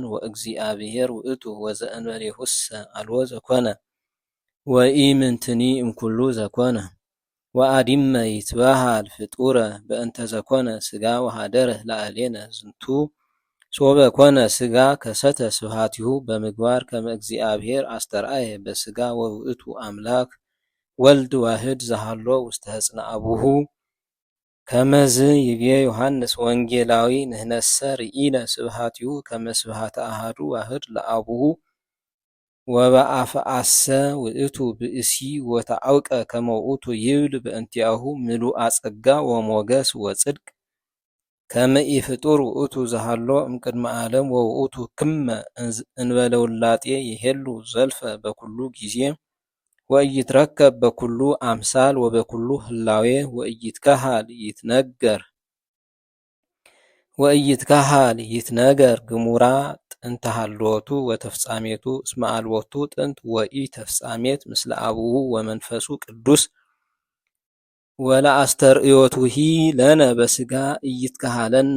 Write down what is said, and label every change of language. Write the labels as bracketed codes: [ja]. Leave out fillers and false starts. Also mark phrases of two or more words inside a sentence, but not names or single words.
[gez] ወእግዚአብሔር ውእቱ ወዘእንበሌሁሰ አልቦ ዘኮነ ወኢምንትኒ እምኩሉ ዘኮነ ወአዲመ ይትበሃል ፍጡረ በእንተ ዘኮነ ስጋ ወሃደረ ላዕሌነ ዝንቱ ሶበ ኮነ ስጋ ከሰተ ስብሐቲሁ በምግባር ከመ እግዚአብሔር አስተርአየ በስጋ ወውእቱ አምላክ ወልድ ዋህድ ዘሃሎ ውስተ ሕፅነ አቡሁ ከመዝ ይቤ ዮሐንስ ወንጌላዊ ንሕነሰ ርኢነ ስብሐቲሁ ከመ ስብሐተ አሐዱ ዋህድ ለአቡሁ ወበአፍአሰ ውእቱ ብእሲ ወተዐውቀ ከመ ውእቱ ይብል በእንቲአሁ ምሉአ ጸጋ ወሞገስ ወጽድቅ ከመ ኢፍጡር ውእቱ ዘሃሎ እምቅድመ ዓለም ወውእቱ ክመ እንበለ ውላጤ ይሄሉ ዘልፈ በኩሉ ጊዜ ወኢይትረከብ በኩሉ አምሳል ወበኩሉ ህላዌ ወኢይትከሃል ይትነገር ግሙራ ጥንተ ሀልወቱ ወተፍጻሜቱ እስመ አልቦቱ ጥንት ወኢተፍጻሜት ምስለ አቡሁ ወመንፈሱ ቅዱስ ወለአስተርእዮቱሂ ለነ በስጋ ኢይትከሃለነ